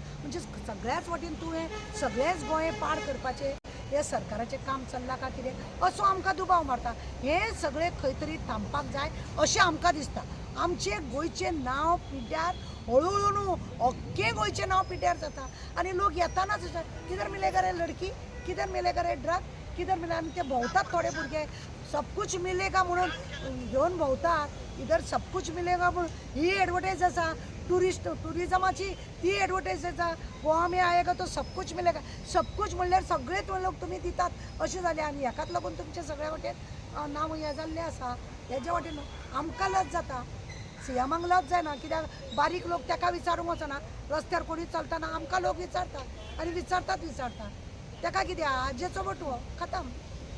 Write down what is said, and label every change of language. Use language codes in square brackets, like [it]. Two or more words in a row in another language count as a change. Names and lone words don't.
[kok] म्हणजे सगळ्याच वाटेन तूं हें सगळेंच गोंय पाड करपाचें हे सरकाराचें काम चल्लां काय कितें असो आमकां दुबाव मारता. हें सगळें खंय तरी थांबपाक जाय अशें आमकां दिसता. आमचें गोंयचें नांव पिड्ड्यार हळू न्हू अख्खें गोंयचें नांव पिड्ड्यार जाता. आनी लोक येतानाच [hi] किधर मिलेगा रे लडकी, किधर मिलेगा रे ड्रग, किधर मिले [kok] आनी ते भोंवतात थोडे भुरगे [hi] सब कुछ मिलेगा [kok] म्हणून घेवन भोंवतात. [hi] इधर सब कुछ मिलेगा [kok] म्हणून ही एडवर्टायज आसा टुरिजमाची, ती एडवर्टायज आसा [hi] गोवा में आएगा तो सब कुछ मिलेगा. सब कुछ [kok] म्हणल्यार सगळेच लोक तुमी दितात अशें जालें. आनी हेकाच लागून तुमचें सगळ्या वाटेन नांव हें जाल्लें आसा. हेज्या वाटेन आमकां लज जाता, सीएमाक लज जायना. कित्याक बारीक लोक ताका विचारूंक वचना, रस्त्यार कोणी चलतना आमकां लोक विचारतात आनी विचारतात ताका कितें आजेचो बटवो खतम.